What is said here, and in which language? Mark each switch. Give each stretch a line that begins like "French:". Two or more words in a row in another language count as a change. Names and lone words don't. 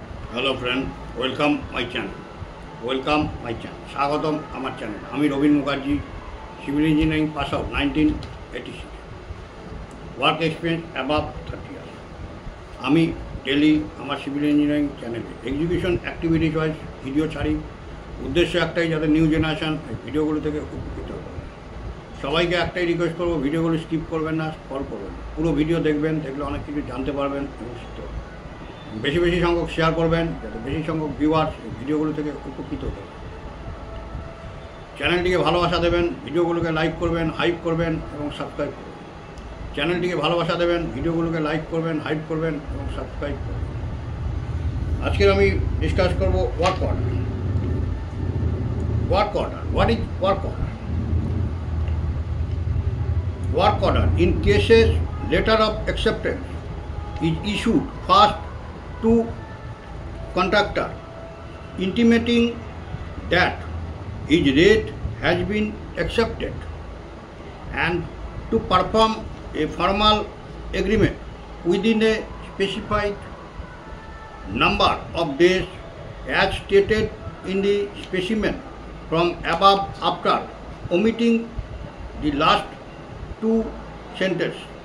English: Hello friend, welcome my channel.
Bangla: স্বাগতম আমার চ্যানেল।
English: Ami Rabin Mukherjee, civil engineering pass out 1986, work experience above 30 years.
Bangla: আমি ডেলি আমার
English: civil engineering
Bangla: চ্যানেলে
English: execution activities wise
Bangla: ভিডিও ছাড়ি। উদ্দেশ্য একটাই যাতে
English: new generation
Bangla: ভিডিওগুলো থেকে উপকৃত হতে। সবাইকে একটাই রিকোয়েস্ট করব, ভিডিওগুলো স্কিপ করবেন না, স্ক্রল করবেন, পুরো ভিডিও দেখবেন, দেখলে অনেক কিছু জানতে পারবেন এবং শিখতে পারবেন। বেশি বেশি সংখ্যক শেয়ার করবেন যাতে বেশি সংখ্যক ভিউয়ার্স ভিডিওগুলো থেকে উপকৃত হতে পারে। চ্যানেলটিকে ভালোবাসা দেবেন, ভিডিওগুলোকে লাইক করবেন, হাইপ করবেন এবং সাবস্ক্রাইব করবেন। চ্যানেলটিকে ভালোবাসা দেবেন, ভিডিওগুলোকে লাইক করবেন, হাইপ করবেন এবং সাবস্ক্রাইব করবেন। আজকে আমি ডিসকাস করব
English: work order. What is work order? Work order in cases letter of acceptance is issued first to contractor intimating that his rate has been accepted and to perform a formal agreement within a specified number of days as stated in the specimen from above after omitting the last two sentences.